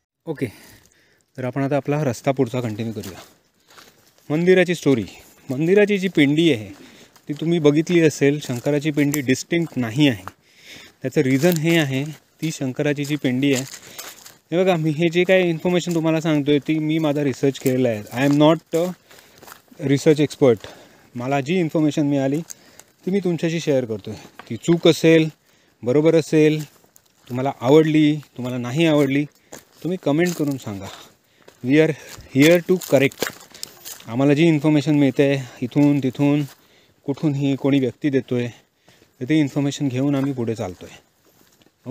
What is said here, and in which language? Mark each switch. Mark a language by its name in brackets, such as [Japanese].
[Marathi] Okay, तर आपण आता आपला रस्ता पुढचा कंटिन्यू करूया. मंदिराची स्टोरी. मंदिराची जी पिंडी आहे ती तुम्ही बघितली असेल. शंकराची पिंडी डिस्टिंक्ट नाही आहे. त्याचं रिझन हे आहे, ती शंकराची जी पिंडी आहे, हे बघा, मी हे जे काही इन्फॉर्मेशन तुम्हाला सांगतो आहे ती मी माझा रिसर्च केलेला आहे. [English] I am not research expert. [Marathi] मला जी इन्फॉर्मेशन मिळाली ती मी तुमच्याशी शेअर करतो आहे. ती चूक असेल, बरोबर असेल, तुम्हाला आवडली, तुम्हाला नाही आवडली, तुम्ही कमेंट करून सांगा. [English] We are here to correct. [Marathi] आम्हाला जी इन्फॉर्मेशन मिळते इथून तिथून कुठूनही कोणी व्यक्ती देतो आहे, तर ती इन्फॉर्मेशन घेऊन आम्ही पुढे चालतो आहे.